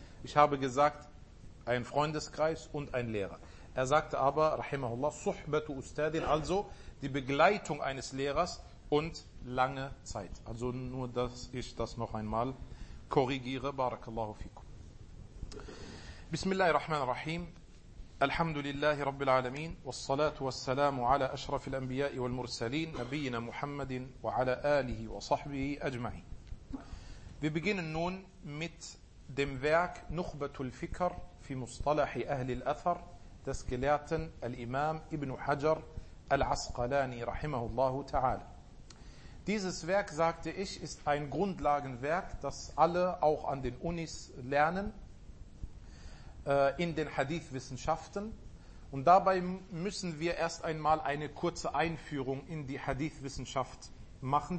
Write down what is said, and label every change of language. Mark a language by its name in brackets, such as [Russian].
[German] Ich habe gesagt, ein Freundeskreis und ein Lehrer. Er sagte aber, rahimahullah, Suhbatu Ustadin, also die Begleitung eines Lehrers und lange Zeit. Also nur, dass ich das noch einmal korrigiere. [Arabic] Barakallahu fikum. Bismillahirrahmanirrahim. الحمد لله رب العالمين والصلاة والسلام على أشرف الأنبياء والمرسلين نبينا محمد وعلى آله وصحبه أجمعين. [German] Wir beginnen nun mit dem Werk Nukhbatul Fikr في مصطلح أهل الأثر des Gelehrten الإمام ابن حجر العسقلاني رحمه الله تعالى. Dieses Werk, sagte ich, ist ein Grundlagenwerk, das alle auch an den Unis lernen, in den Hadith-Wissenschaften. Und dabei müssen wir erst einmal eine kurze Einführung in die Hadith-Wissenschaft machen.